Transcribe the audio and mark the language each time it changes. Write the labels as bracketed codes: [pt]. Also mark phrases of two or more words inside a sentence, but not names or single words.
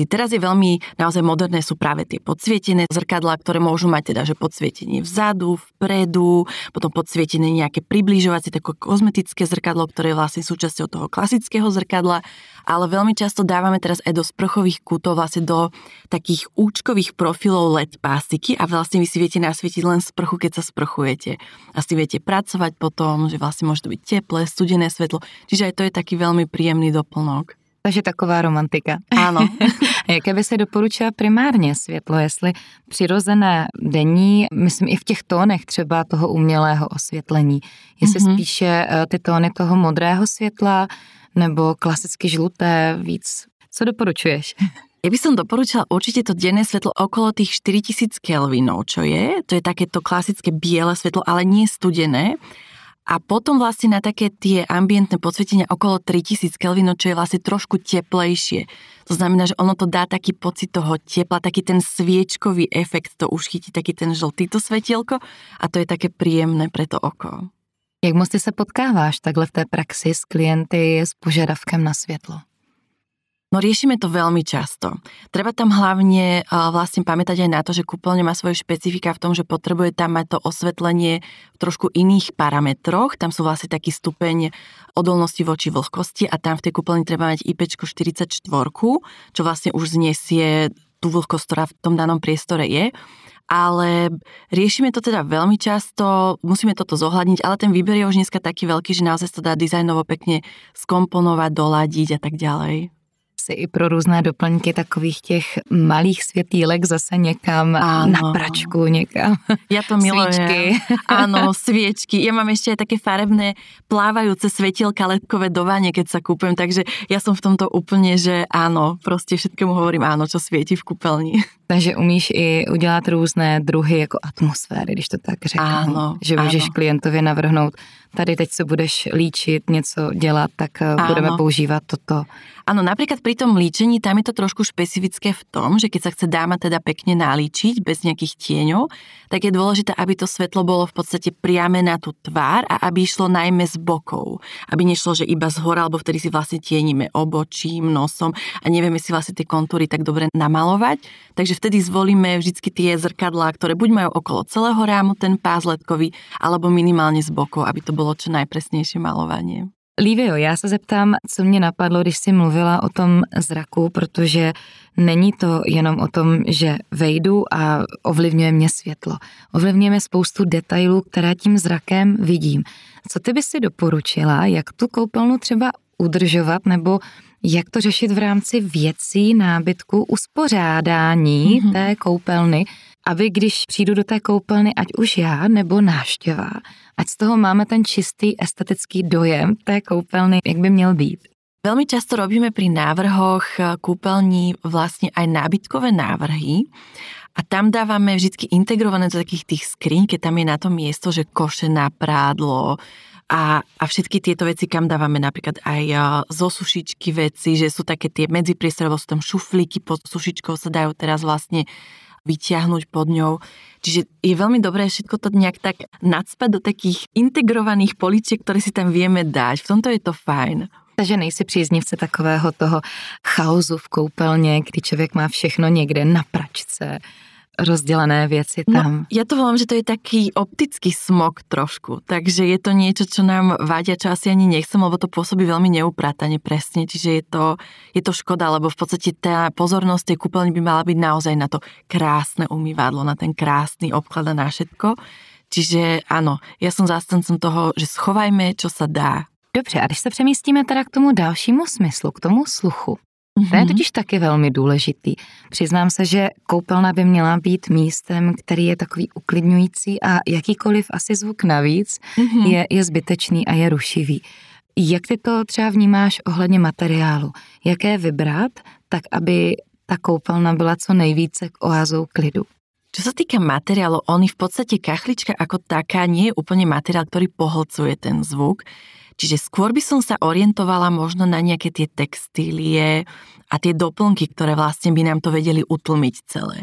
[sk] Teraz je veľmi naozaj moderné sú práve tie podsvietené zrkadlá, ktoré môžu mať teda, že podsvietenie vzadu, vpredu, potom podsvietenie nejaké približovacie, také kozmetické zrkadlo, ktoré je vlastne súčasťou toho klasického zrkadla, ale veľmi často dávame teraz aj do sprchových kútov, vlastne do takých účkových profilov LED pásiky a vlastne vy si viete nasvietiť len sprchu, keď sa sprchujete. A si viete pracovať potom, že vlastne môže to byť teplé, studené svetlo, čiže aj to je taký veľmi príjemný doplnok. [cs] Takže taková romantika. [sk] Áno. [cs] Jaké by se doporučila primárně světlo, jestli přirozené denní, myslím i v těch tónech třeba toho umělého osvětlení, jestli spíše ty tóny toho modrého světla nebo klasicky žluté víc. Co doporučuješ? [sk] Ja by som doporučila určite to denné svetlo okolo tých 4000 kelvinov, čo je. To je takéto klasické biele svetlo, ale nie studené. A potom vlastne na také tie ambientné podsvietenia okolo 3000 kelvinov, čo je vlastne trošku teplejšie. To znamená, že ono to dá taký pocit toho tepla, taký ten sviečkový efekt, to už chytí taký ten žltý to svetielko a to je také príjemné pre to oko. [cs] Jak moc ty se potkáváš takhle v té praxi s klienty s požadavkem na světlo? [sk] No riešime to veľmi často. Treba tam hlavne vlastne pamätať aj na to, že kúpeľňa má svoje špecifika v tom, že potrebuje tam mať to osvetlenie v trošku iných parametroch. Tam sú vlastne taký stupeň odolnosti voči vlhkosti a tam v tej kúpeľni treba mať IP44, čo vlastne už zniesie tú vlhkosť, ktorá v tom danom priestore je. Ale riešime to teda veľmi často, musíme toto zohľadniť, ale ten výber je už dneska taký veľký, že naozaj to dá dizajnovo pekne skomponovať, doladiť a tak ďalej. [cs] I pro různé doplňky takových těch malých světýlek zase někam na pračku, někam. [sk] Ja to milujem. [cs] Svíčky. [sk] Áno, sviečky. Ja mám ešte aj také farebné plávajúce svetielka ledkové do vane, keď sa kúpem, takže ja som v tomto úplne, že áno, proste všetkému hovorím áno, čo svieti v kúpeľni. [cs] Takže umíš i udělat různé druhy jako atmosféry, když to tak řeknu. [sk] Áno, [cs] že můžeš klientovi navrhnout, tady teď se budeš líčit, něco dělat, tak budeme používat toto. [sk] Áno, napríklad pri tom líčení tam je to trošku špecifické v tom, že keď sa chce dáma teda pekne nalíčiť bez nejakých tieňov, tak je dôležité, aby to svetlo bolo v podstate priame na tú tvár a aby išlo najmä z bokov. Aby nešlo, že iba z hora, alebo vtedy si vlastne tienime obočím, nosom a nevieme si vlastne tie kontúry tak dobre namalovať. Takže vtedy zvolíme vždycky tie zrkadlá, ktoré buď majú okolo celého rámu ten pás ledkový, alebo minimálne z bokov, aby to bolo čo najpresnejšie malovanie. [cs] Lívio, já se zeptám, co mě napadlo, když jsi mluvila o tom zraku, protože není to jenom o tom, že vejdu a ovlivňuje mě světlo. Ovlivňuje mě spoustu detailů, které tím zrakem vidím. Co ty by si doporučila, jak tu koupelnu třeba udržovat, nebo jak to řešit v rámci věcí, nábytku, uspořádání té koupelny, aby když přijdu do té koupelny, ať už já nebo návštěva, ať z toho máme ten čistý estetický dojem té koupelny, jak by měl být. [sk] Veľmi často robíme pri návrhoch kúpeľní vlastne aj nábytkové návrhy a tam dávame vždy integrované do takých tých skríň, keď tam je na to miesto, že koše na prádlo a všetky tieto veci, kam dávame napríklad aj zo sušičky veci, že sú také tie medzipriestore, sú tam šuflíky pod sušičkou, sa dajú teraz vlastne vyťahnuť pod ňou. Čiže je veľmi dobré všetko to nejak tak nacpať do takých integrovaných poličiek, ktoré si tam vieme dať. V tomto je to fajn. [cs] Takže nejsi příznivce takového toho chaosu v koupelně, kdy člověk má všechno někde na pračce, rozdělené věci tam. [sk] No, ja to volám, že to je taký optický smog trošku, takže je to niečo, čo nám vadia, čo asi ani nechcem, lebo to pôsobí veľmi neupratane presne, čiže je to škoda, lebo v podstate tá pozornosť tej kúpeľne by mala byť naozaj na to krásne umývadlo, na ten krásny obklad a na všetko. Čiže áno, ja som zástancom toho, že schovajme, čo sa dá. [cs] Dobře, a když se přemístíme teda k tomu dalšímu smyslu, k tomu sluchu, to je totiž taky velmi důležitý. Přiznám se, že koupelna by měla být místem, který je takový uklidňující a jakýkoliv asi zvuk navíc je zbytečný a je rušivý. Jak ty to třeba vnímáš ohledně materiálu? Jaké vybrat, tak aby ta koupelna byla co nejvíce k oázou klidu? [sk] Čo sa týka materiálu, v podstate kachlička ako taká nie je úplne materiál, ktorý pohlcuje ten zvuk. Čiže skôr by som sa orientovala možno na nejaké tie textílie a tie doplnky, ktoré vlastne by nám to vedeli utlmiť celé.